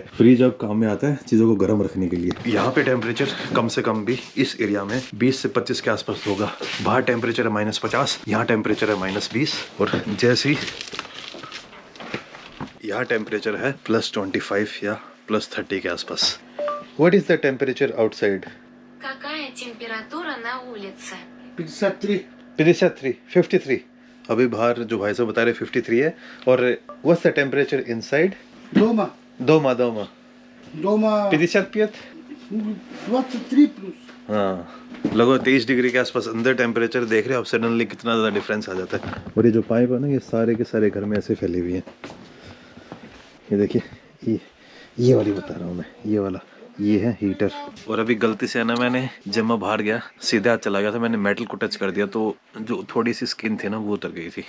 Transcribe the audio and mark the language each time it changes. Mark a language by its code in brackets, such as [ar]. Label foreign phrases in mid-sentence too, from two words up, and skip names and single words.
[hi] फ्रिज अब काम में आता है चीज़ों को गर्म रखने के लिए। यहाँ पे टेम्परेचर कम से कम भी इस एरिया में 20 से 25 के आसपास होगा। बाहर टेम्परेचर है -50, यहाँ टेम्परेचर है -20 और जैसे ही यहाँ टेम्परेचर है +25 या +30 के आसपास। [en] What is the temperature outside? [ru] Какая температура на улице? 53. 53, [hi] अभी बाहर जो भाई साहब बता रहे 53 है। [en] और what's the temperature inside? [ru] Дома. Дома. Дома 55? 23 плюс. [hi] हाँ, लगभग 23 डिग्री के आसपास अंदर टेम्परेचर। देख रहे हो आप सडनली कितना ज़्यादा डिफरेंस आ जाता है। और ये जो पाइप है ना, ये सारे के सारे घर में ऐसे फैली हुई हैं। ये देखिए, ये वाली बता रहा हूँ मैं, ये वाला, ये है हीटर। और अभी गलती से ना मैंने जब मैं बाहर गया सीधे हाथ चला गया था, मैंने मेटल को टच कर दिया तो जो थोड़ी सी स्किन थी ना वो उतर गई थी।